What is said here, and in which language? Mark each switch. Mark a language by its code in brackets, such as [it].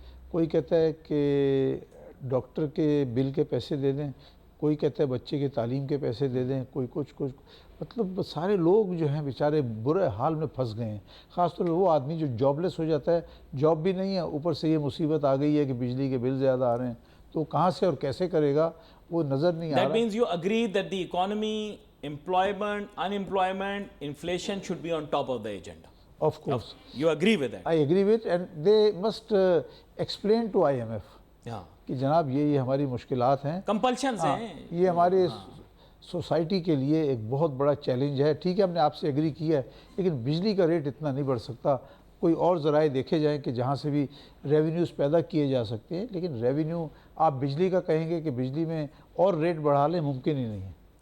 [ur] کوئی کہتا ہے کہ ڈاکٹر کے بل کے پیسے دے دیں، کوئی کہتا ہے بچے کے تعلیم کے پیسے دے دیں، کوئی کچھ مطلب سارے لوگ جو ہیں بیچارے برے حال میں پھنس گئے ہیں. خاص طور پہ وہ آدمی جو جاب لیس ہو جاتا ہے، جاب بھی نہیں ہے، اوپر سے یہ مصیبت آ گئی ہے کہ بجلی کے بل زیادہ آ رہے ہیں. تو کہاں سے اور کیسے کرے گا وہ نظر نہیں آ رہا. [en] That means you agree that the economy employment, unemployment, inflation should be on top of the agenda. Of course. You agree with that? I agree with, and they must explain to IMF Yeah. [ur] کہ جناب یہ ہماری مشکلات ہیں, Compulsions ہیں. یہ ہمارے society کے لیے ایک بہت بڑا چیلنج ہے. ٹھیک ہے, ہم نے آپ سے ایگری کیا ہے, لیکن بجلی کا ریٹ اتنا نہیں بڑھ سکتا. کوئی اور ذرائع دیکھے جائیں کہ جہاں سے بھی ریونیوز پیدا کیے جا سکتے ہیں, لیکن ریونیو آپ بجلی کا کہیں گے کہ بجلی میں اور ریٹ بڑھا لیں, ممکن ہی نہیں ہے.